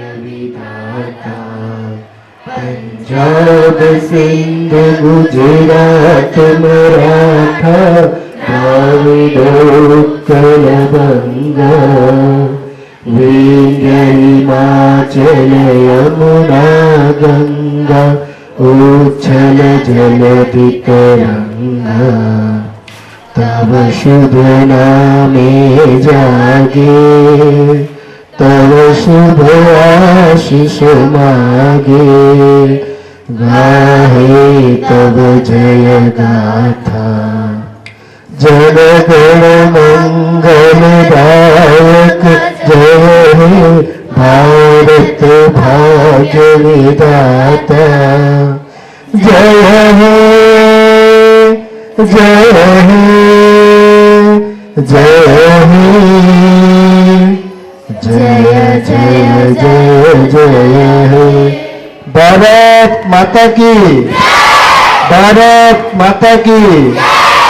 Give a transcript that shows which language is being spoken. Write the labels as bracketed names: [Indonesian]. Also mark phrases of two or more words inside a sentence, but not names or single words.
[Bangla] પંજાબ સિંધ ગુજરાત મરાઠા દ્રાવિડ উৎকল বঙ্গ বিন্ধ্য হিমাচল যমুনা গঙ্গা উচ্ছল জলধি তরঙ্গ তব শুভ নামে জাগে তব শুভ আশিস মাগে গাহে তব জয় গাথা জন গণ মঙ্গলদায়ক জয় হে ভারত ভাগ্য বিধাতা জয় হে জয় হে জয় হে জয় জয় জয় জয় হে [Hindi] भारत माता की भारत माता की